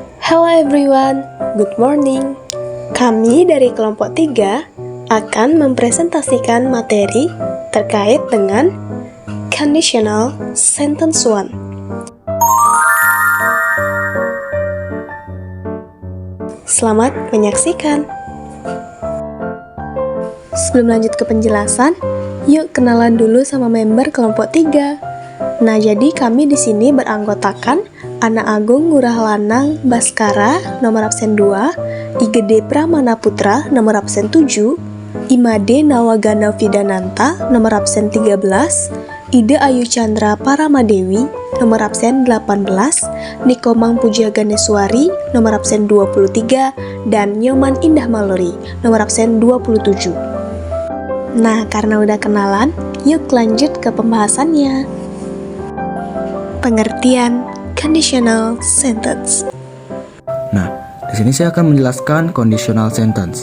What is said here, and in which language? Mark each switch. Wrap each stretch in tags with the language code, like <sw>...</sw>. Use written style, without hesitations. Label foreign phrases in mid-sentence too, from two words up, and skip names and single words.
<en>Hello everyone, good morning.</en> <id>Kami dari kelompok 3 akan mempresentasikan materi terkait dengan</id> <en>Conditional Sentence</en> <id>1. Selamat menyaksikan. Sebelum lanjut ke penjelasan, yuk kenalan dulu sama member kelompok 3. Nah, jadi kami di sini beranggotakan Ana Agung Ngurah Lanang Baskara nomor absen 2, Igede Pramana Putra nomor absen 7, Imade Nawagana Fidananta nomor absen 13, Ide Ayu Chandra Paramadewi nomor absen 18, Nikomang Puja Ganeswari nomor absen 23, dan Nyoman Indah Malori nomor absen 27. Nah, karena udah kenalan, yuk lanjut ke pembahasannya. Pengertian</id> <en>conditional sentence.</en> <id>Nah, di sini saya akan menjelaskan</id> <en>conditional sentence.</en>